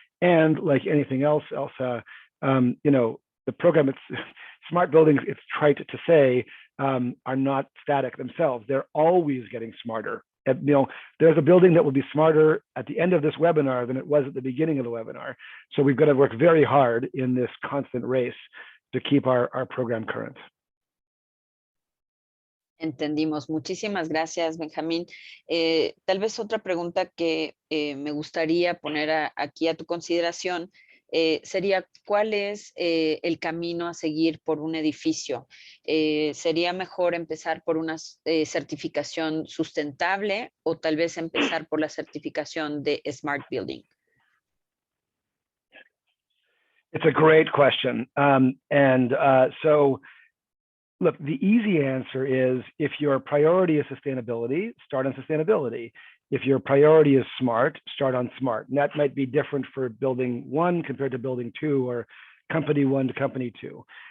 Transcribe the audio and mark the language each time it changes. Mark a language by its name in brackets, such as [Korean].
[English] And like anything else, Elsa, the program, it's smart buildings, it's trite to say, are not static themselves. They're always getting smarter. There's a building that will be smarter at the end of this webinar than it was at the beginning of the webinar. So we've got to work very hard in this constant race to keep our program current. [Spanish] Entendimos. Muchísimas gracias, Benjamín. Tal vez otra pregunta que me gustaría poner aquí a tu consideración sería, ¿cuál es el camino a seguir por un edificio? ¿Sería mejor empezar por una certificación sustentable o tal vez empezar por la certificación de Smart Building? [English] It's a great question. So, look, the easy answer is, if your priority is sustainability, start on sustainability. If your priority is smart, start on smart. And that might be different for building 1 compared to building 2, or company 1 to company 2.